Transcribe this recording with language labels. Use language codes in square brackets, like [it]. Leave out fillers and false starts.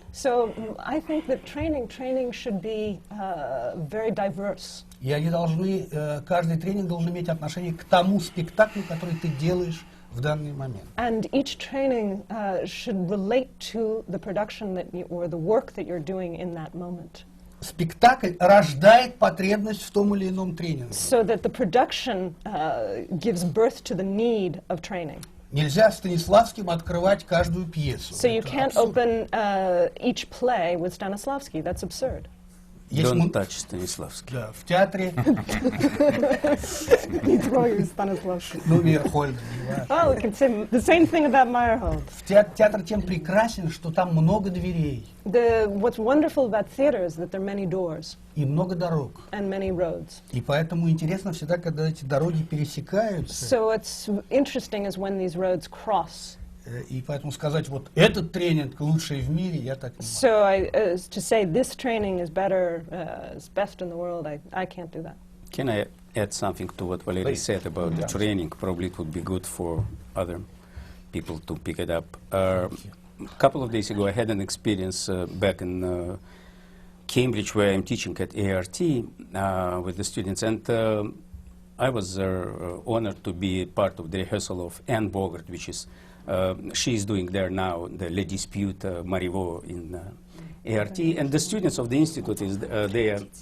[en] So I think that training should be very diverse. [ru] И они должны, каждый тренинг должен иметь отношение к тому спектаклю, который ты делаешь в данный момент. [en] And each training should relate to the production or the work that you're doing in that moment. [ru] Спектакль рождает потребность в том или ином тренинге. [en] So that the production gives birth to the need of training. [ru] Нельзя Станиславским открывать каждую пьесу. [en] So you [ru] Это [en] can't [ru] абсурд. [en] open each play with Stanislavski. That's absurd. Don't touch Stanislavski. [ru] Да, в театре, Не трогай Станиславский. ну, Мейерхольд. [en] Oh, we can say the same thing about Meyerhold. [ru] Театр тем прекрасен, что там много дверей [en] What's wonderful about theater is that there are many doors [ru] и много дорог. [en] and many roads. [ru] И поэтому интересно всегда, когда эти дороги пересекаются. [en] So what's interesting is when these roads cross. [ru] И поэтому сказать, вот этот тренинг лучший в мире, я так не могу. [en] So to say this training is better, is best in the world, I can't do that. Can I add something to what Valery Please. said about the training? Probably it would be good for other people to pick it up. A couple of days ago, I had an experience back in Cambridge, where I'm teaching at ART with the students, and I was honored to be part of the rehearsal of Anne Bogart, which is she's doing there now the Le Dispute Marivaux in ART, and the students of the institute is there